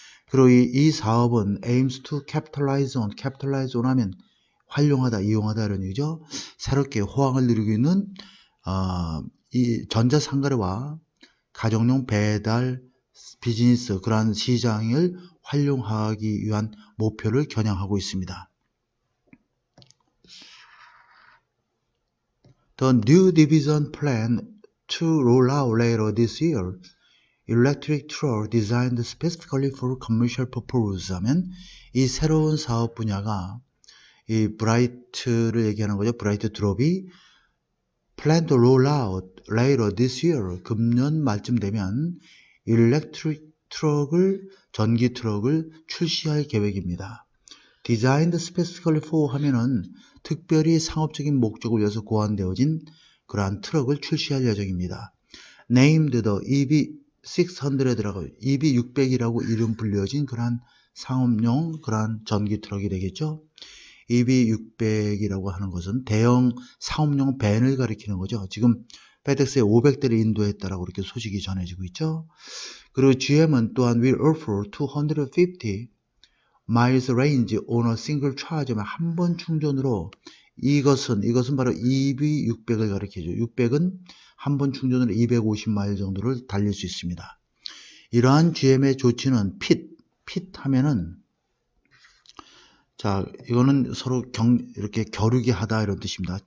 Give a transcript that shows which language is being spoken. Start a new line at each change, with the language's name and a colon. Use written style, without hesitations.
Korean: 그리고 이 사업은
English: aims to capitalize on
Korean: 하면 활용하다, 이용하다 이런 얘기죠. 새롭게 호황을 누리고 있는 이 전자상거래와 가정용 배달 비즈니스, 그러한 시장을 활용하기 위한 목표를 겨냥하고 있습니다.
English: The new division plan to roll out later this year electric truck designed specifically for commercial purpose
Korean: 하면, 이 새로운 사업 분야가 이 브라이트를 얘기하는 거죠. 브라이트 드롭이
English: plan to roll out later this year,
Korean: 금년 말쯤 되면 일렉트릭 트럭을 전기 트럭을 출시할 계획입니다.
English: Designed specifically for
Korean: 하면은 특별히 상업적인 목적을 위해서 고안되어진 그러한 트럭을 출시할 예정입니다.
English: Named the
Korean: EV600라고 EV600이라고 이름 불려진 그러한 상업용 그러한 전기 트럭이 되겠죠. EV600이라고 하는 것은 대형 상업용 밴을 가리키는 거죠. 지금 FedEx에 500대를 인도했다라고 이렇게 소식이 전해지고 있죠. 그리고 GM은 또한
English: will offer 250 miles range on a single charge.
Korean: 한 번 충전으로 이것은 바로 EV600을 가리키죠. 600은 한 번 충전으로 250마일 정도를 달릴 수 있습니다. 이러한 GM의 조치는 핏 하면은 자, 이거는 서로 이렇게 겨루게 하다 이런 뜻입니다.